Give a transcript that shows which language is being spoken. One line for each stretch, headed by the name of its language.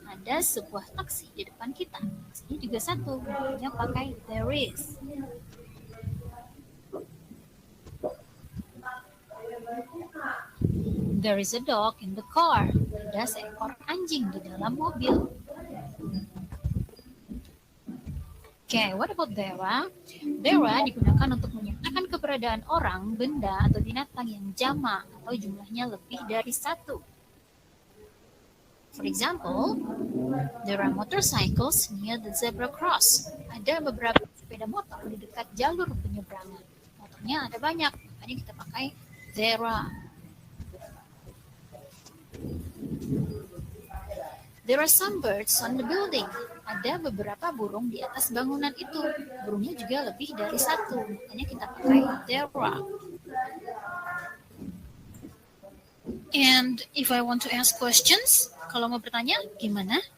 Indonesian: Ada sebuah taksi di depan kita. Taksinya juga satu, makanya pakai there is.
English: There is a dog in the car.
Indonesian: Ada seekor anjing di dalam mobil.
English: Okay, what about there are?
Indonesian: There are digunakan untuk menyatakan keberadaan orang, benda, atau binatang yang jamak atau jumlahnya lebih dari satu.
English: For example, there are motorcycles near the zebra cross.
Indonesian: Ada beberapa sepeda motor di dekat jalur penyeberangan. Motornya ada banyak, makanya kita pakai there are.
English: There are some birds on the building.
Indonesian: Ada beberapa burung di atas bangunan itu. Burungnya juga lebih dari satu. Makanya kita pakai there are.
English: And if I want to ask questions,
Indonesian: kalau mau bertanya, gimana?